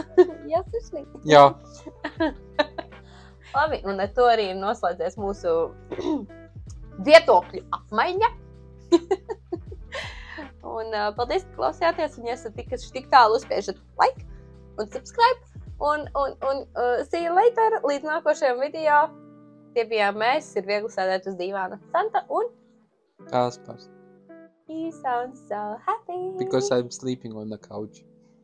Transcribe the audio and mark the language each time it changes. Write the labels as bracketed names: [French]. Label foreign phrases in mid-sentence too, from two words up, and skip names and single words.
[Latvian] Jā, sirsnīgi. Jā. Labi, un ar to arī ir noslēdzies mūsu vietokļu apmaiņa. Un paldies, ka klausījāties, un ja esat tik tālu uzspiežat like un subscribe. [English] Un see you later, [Latvian] līdz nākošajam video. Tie bijām mēs, ir viegli sēdēt uz dīvāna. Santa un... Kaspars. [English] He sounds so happy. Because I'm sleeping on the couch.